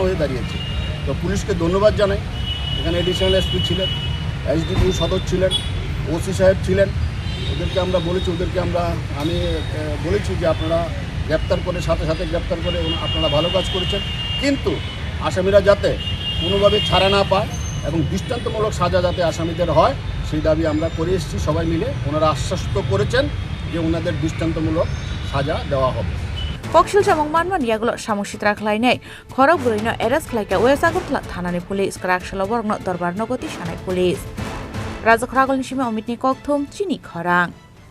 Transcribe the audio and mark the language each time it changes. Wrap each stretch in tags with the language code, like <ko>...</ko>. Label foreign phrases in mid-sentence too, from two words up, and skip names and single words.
<bn>হয়ে দাঁড়িয়েছে তো পুলিশকে ধন্যবাদ জানাই এখানে</bn> <en>additional SP</en> <bn>ছিলেন এসডিপিও সদস্য ছিলেন ওসি সাহেব ছিলেন ওদেরকে আমরা বলেছি আমি বলেছি যে আপনারা গ্রেপ্তার করে সাথে গ্রেপ্তার করে আপনারা ভালো কাজ করেছেন কিন্তু আসামিরা যাতে কোনোভাবে ছাড়া না পায় এবং দৃষ্টান্তমূলক সাজা যাতে আসামিদের হয় সেই দাবি আমরা করে এসেছি সবাই মিলে ওনারা আশ্বস্ত করেছেন যে ওনাদের দৃষ্টান্তমূলক সাজা দেওয়া হবে</bn> <trp>Koktisal Samung manman Yago Samung Sitra Khlainai Khorang Burino Eras Khlaika Agartala Thanani Police Kwrak Shalawar Dorbar Nogo Tishanai Police Rwjaglak Nishima Omitni Koktum Chini Khorang</trp>